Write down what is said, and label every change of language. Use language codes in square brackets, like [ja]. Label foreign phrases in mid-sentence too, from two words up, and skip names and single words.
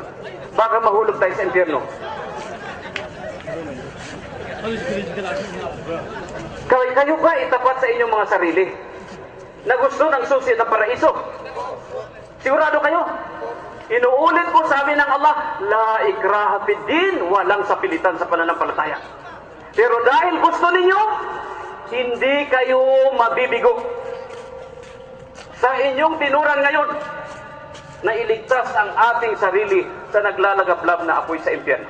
[tl] Baka mahulog tayo sa impyerno. Kayo ba itapat sa inyong mga sarili na gusto ng susi ng paraiso? Sigurado kayo? Inuulit ko sa amin ng Allah, [ar] لا إكراه في الدين, [tl] walang sapilitan sa pananampalataya. Pero dahil gusto ninyo, hindi kayo mabibigo sa inyong tinuran ngayon na iligtas ang ating sarili sa naglalagablab na apoy sa impyerno.